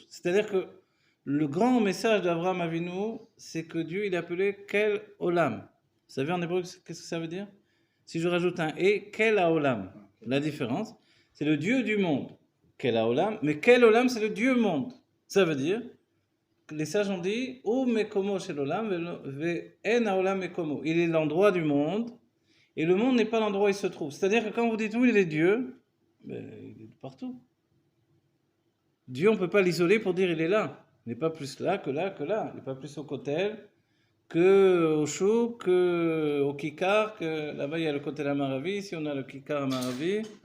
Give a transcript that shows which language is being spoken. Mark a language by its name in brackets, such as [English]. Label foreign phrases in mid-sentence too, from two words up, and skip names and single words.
[French] C'est-à-dire que le grand message d'Abraham Avinu, c'est que Dieu, il est appelé [Hebrew] אל עולם. [French] Vous savez en hébreu, qu'est-ce que ça veut dire? Si je rajoute un et, [Hebrew] אל עולם. [French] La différence, c'est le Dieu du monde. [Hebrew] אל עולם. [French] Mais [Hebrew] אל עולם, [French] c'est le Dieu monde. Ça veut dire les sages ont dit [Hebrew] הוא מקומו של עולם ואין העולם מקומו. [French] Il est l'endroit du monde et le monde n'est pas l'endroit où il se trouve. C'est-à-dire que quand vous dites où il est Dieu, ben, il est partout. Dieu, on ne peut pas l'isoler pour dire il est là. Il n'est pas plus là que là que là. Il n'est pas plus au Kotel que au Chouk, que au Kikar, que là-bas il y a le Kotel Amaravi, ici on a le Kikar Amaravi.